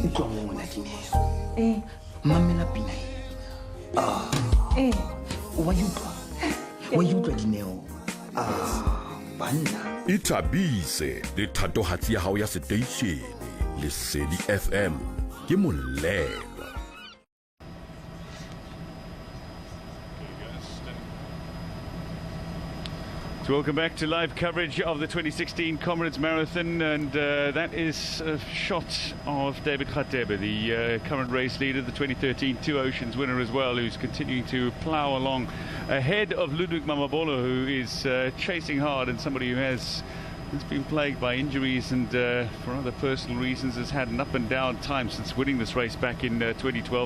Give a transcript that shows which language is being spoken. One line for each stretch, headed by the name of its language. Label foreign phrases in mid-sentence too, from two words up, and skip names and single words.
Southern Sotho: Utlwa mona Dineo. Mamela pina e. Wa utlwa Dineo. Banna. Ithabise le thatohatsi ya hao ya station le Sedi FM ke molelo.
English: Welcome back to live coverage of the 2016 Comrades Marathon, and that is a shot of David Khatebe, the current race leader, the 2013 Two Oceans winner as well, who's continuing to plough along ahead of Ludwig Mamabolo, who is chasing hard, and somebody who has has been plagued by injuries and for other personal reasons has had an up and down time since winning this race back in 2012.